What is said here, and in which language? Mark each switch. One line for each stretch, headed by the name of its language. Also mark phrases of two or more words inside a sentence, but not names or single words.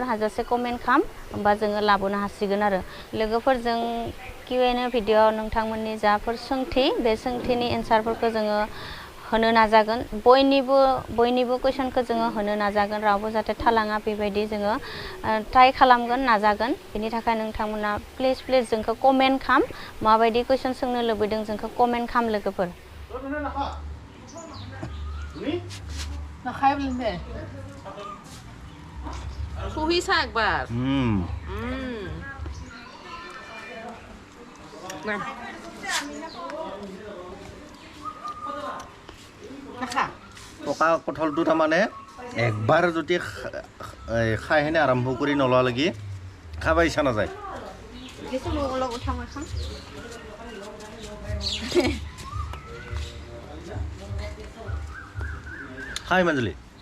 Bodo: हाजासे कमेन्ट खालाम होमबा जोङो लाबोनो हासिगोन आरो लोगोफोरजों
English: Q&A video
Bodo: नोंथांमोननि जाफोर सोंथि बे सोंथिनि एन्सारफोरखौ जोङो होनो नाजागोन बयनिबो कुइसनखौ जोङो होनो नाजागोन रावबो जाहाथे थालाङा बेबायदि जोङो ट्राइ खालामगोन नाजागोन बेनि थाखाय नोंथांमोना प्लिज जोंखौ कमेन्ट खालाम माबायदि कुइसन सोंनो लुबैदों जोंखौ कमेन्ट खालाम लोगोफोर Suhisa Akbar.
English: Nah.
Assamese: পকা কঁঠালটো তাৰমানে একবাৰ যদি খাই হেনে আৰম্ভ কৰি নলোৱালৈকে খাব ইচ্ছা নাযায় খাই মাজুলী